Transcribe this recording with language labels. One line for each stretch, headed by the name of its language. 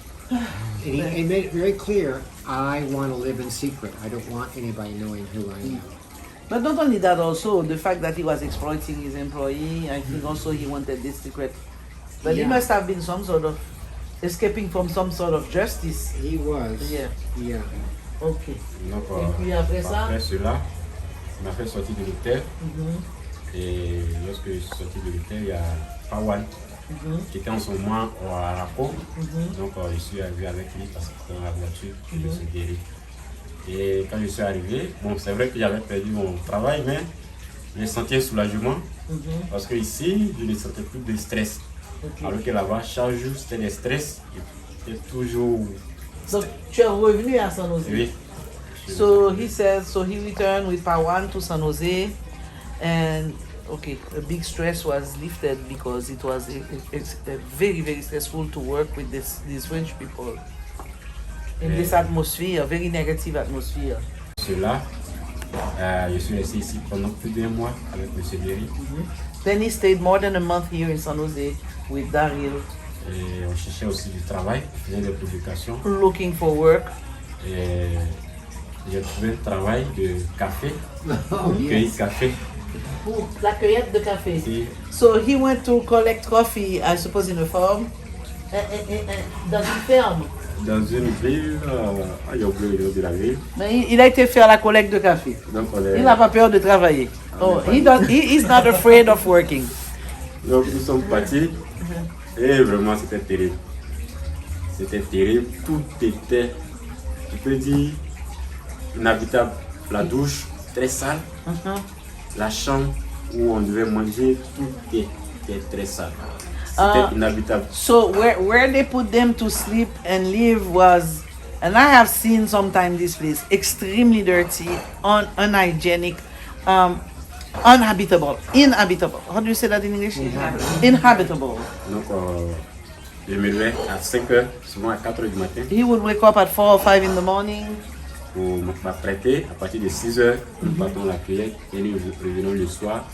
English: And he made it very clear, I want to live in secret. I don't want anybody knowing who I am. But not only that, also the fact that he was exploiting his employee, I think also he wanted this secret. But he Yeah. must have been some sort of escaping from some sort of justice. He was. Yeah. Yeah. Okay.
French: Donc, Et puis après ça? après cela, il m'a fait sortir de l'hôtel. Et lorsque je suis sorti de l'hôtel, il y a Pawan qui était en ce moment à Rapo. Donc je suis arrivé avec lui parce que dans la voiture, je me suis guéri. Et quand je suis arrivé, bon, c'est vrai que j'avais perdu mon travail, mais j'ai senti un soulagement parce que ici, je ne sentais plus de stress. Alors que là-bas, chaque jour, c'était des stress. J'étais toujours... Donc tu es revenu à San Jose. Oui.
English: So he says, so he returned with Pawan to San Jose, and okay, a big stress was lifted because it was a very, very stressful to work with these French people in this atmosphere, very negative atmosphere.
French: Cela, je suis resté ici pendant plus d'1 mois avec M. Derry.
English: Then he stayed more than a month here in San Jose with Darien,
French: Et on cherchait aussi du travail, on faisait des publications.
English: looking for work.
French: Et j'ai trouvé un travail de café,
English: Oh,
French: cueillir
English: yes.
French: café. Pour la cueillette de café. Et
English: So he went to collect coffee, I suppose, in a farm.
French: Dans une ferme. dans une ville, j'ai oublié le nom de la ville. Mais il a été faire la collecte de café. Donc Il n'a pas peur de travailler.
English: Oh, he is not afraid of working.
French: donc nous sommes partis et vraiment c'était terrible. C'était terrible, tout était, tu peux dire, inhabitable. La douche, très sale. La chambre où on devait manger, tout était très sale. C'était inhabitable.
English: So where they put them to sleep and live was, and I have seen sometimes this place, extremely dirty, unhygienic, inhabitable. How do you say that in English? Inhabitable.
French: Donc je me levais à 5 h, souvent à 4 h du matin,
English: He would wake up at 4 or 5 in the morning.
French: pour m'apprêter. À partir de 6 h, nous partons la cueillette et nous revenons le soir